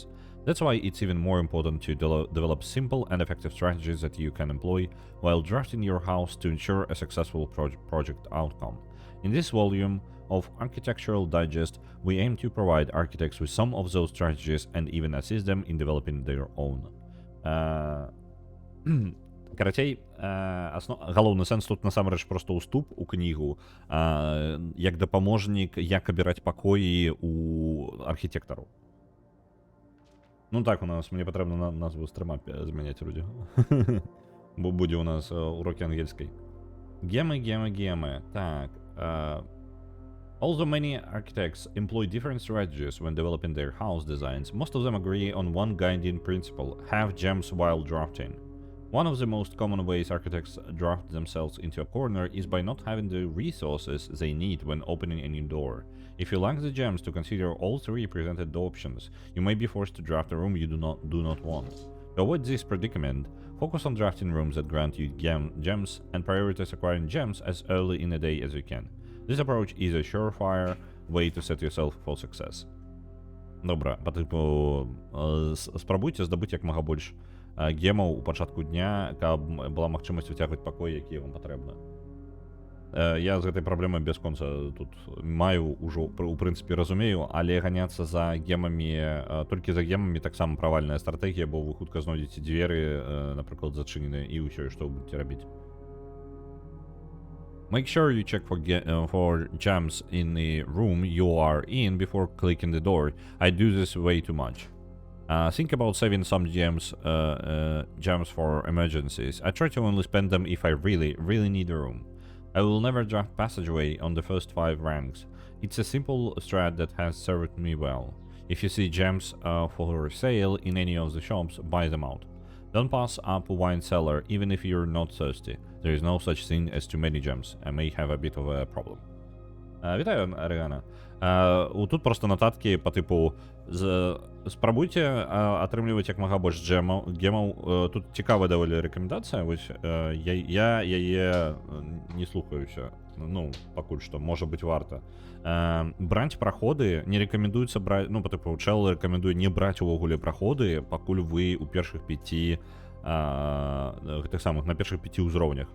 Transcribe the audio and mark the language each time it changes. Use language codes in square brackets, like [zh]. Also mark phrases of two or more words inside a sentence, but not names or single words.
[en] That's why it's even more important to develop simple and effective strategies that you can employ while drafting your house to ensure a successful project outcome. In this volume of Architectural Digest, we aim to provide architects with some of those strategies and even assist them in developing their own. [be] Карацей, галоўны сэнс тут насамрэч проста ўступ у кнігу, як дапаможнік, як абіраць пакоі у архітэктару. Ну так, у нас, мне патрэбна назву стрыма змяняць людзі. Бо будзе у нас урокі ангельскай. Гемы. Так. [en] Although many architects employ different strategies when developing their house designs, most of them agree on one guiding principle: have gems while drafting. One of the most common ways architects draft themselves into a corner is by not having the resources they need when opening a new door. If you lack the gems to consider all 3 presented options, you may be forced to draft a room you do not want. To avoid this predicament, focus on drafting rooms that grant you gems and prioritize acquiring gems as early in the day as you can. This approach is a surefire way to set yourself for success. [be] Добра, па тыпу, спрабуйце здабыць як мага больш гемаў у пачатку дня, каб была магчымасць выцягваць пакоі, якія вам патрэбна. Я з гэтай праблемай бясконца тут маю ўжо, у прынцыпе, разумею, але ганяцца за гемамі, толькі за гемамі таксама правальная стратэгія, бо вы хутка знойдзеце дзверы, напрыклад, зачыненыя, і ўсё, што вы будзеце рабіць. [en] Make sure you check for gems in the room you are in before clicking the door. I do this way too much. Think about saving some gems for emergencies. I try to only spend them if I really need a room. I will never draft passageway on the first 5 ranks. It's a simple strat that has served me well. If you see gems for sale in any of the shops, buy them out. Don't pass up a wine cellar even if you're not thirsty. There is no such thing as too many gems. I may have a bit of a problem. [be] Вітаю, Аригана. Тут просто нотатки [ru] по типу [be] спрабуйце атрымліваць як мага больш гемаў. Тут цікавая даволі рэкамендацыя. Вось я яе не слухаюся. Ну, пакуль што, можа быць варта. Браць праходы не рэкамендуецца браць, ну, [ru] по типу, [be] чел рэкамендуе не браць увогуле праходы, пакуль вы у першых 5 гэтых самых на першых 5 ўзроўнях.